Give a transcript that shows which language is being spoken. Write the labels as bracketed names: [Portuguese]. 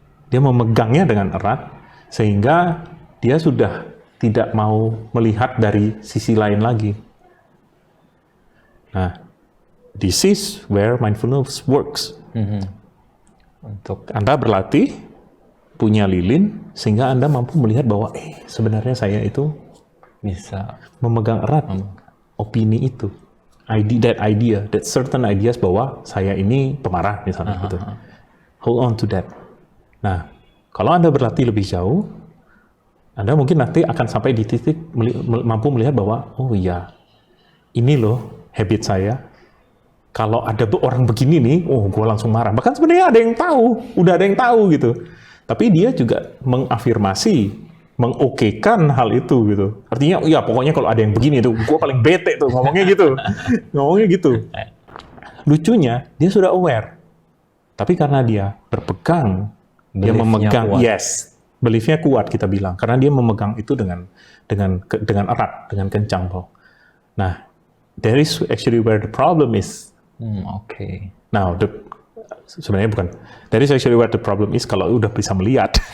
[Indonesian] Dia memegangnya dengan erat, sehingga dia sudah tidak mau melihat dari sisi lain lagi. [English] Nah, this is where mindfulness works. [Indonesian] Untuk Anda berlatih, punya lilin, sehingga Anda mampu melihat bahwa, sebenarnya saya itu bisa memegang erat opini itu. [English] That certain ideas [Indonesian] bahwa saya ini pemarah misalnya gitu. [English] Hold on to that. [Indonesian] Nah, kalau Anda berlatih lebih jauh, Anda mungkin nanti akan sampai di titik mampu melihat bahwa, oh iya, ini loh habit saya. Kalau ada orang begini nih, gue langsung marah. Bahkan sebenarnya ada yang tahu, udah ada yang tahu gitu. Tapi dia juga mengafirmasi, mengokekan hal itu gitu. Artinya, ya pokoknya kalau ada yang begini tuh, gue paling bete tuh ngomongnya gitu. Lucunya, dia sudah aware. Tapi karena dia berpegang, dia memegang, beliefnya kuat kita bilang. Karena dia memegang itu dengan erat, dengan kencang. [English] Nah, that is actually where the problem is. Now, [Indonesian] sebenarnya bukan. [English] That is actually where the problem is [Indonesian] kalau udah bisa melihat.